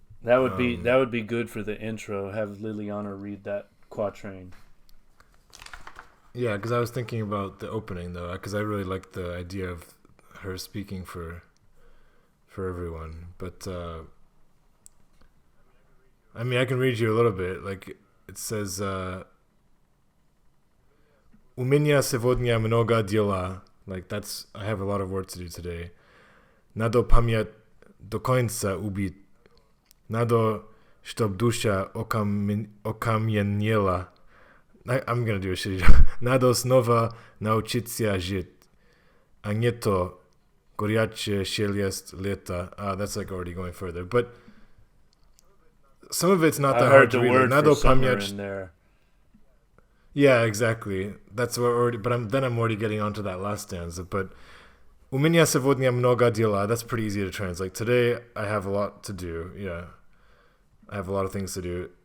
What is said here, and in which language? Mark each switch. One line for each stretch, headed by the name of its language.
English: That would be good for the intro. Have Liliana read that quatrain. Yeah, because I was thinking about the opening though, because I really like the idea of her speaking for everyone. But I mean, I can read you a little bit. Like it says,
Russian: "У меня сегодня много дела."
English: Like that's I have a lot of work to do today.
Russian: Надо память до конца убить. Надо, чтоб душа окаменела.
English: I'm gonna do a shitty job.
Russian: Надо снова научиться жить. А не то горячее шелест лета.
English: That's like already going further. But some of it's not that hard to read. I heard the word
Russian: Надо
English: for summer
Russian: память.
English: in there. Yeah, exactly. That's what already. But I'm already getting onto that last stanza.
Russian: But у меня сегодня много дела.
English: That's pretty easy to translate. Today I have a lot to do. Yeah, I have a lot of things to do.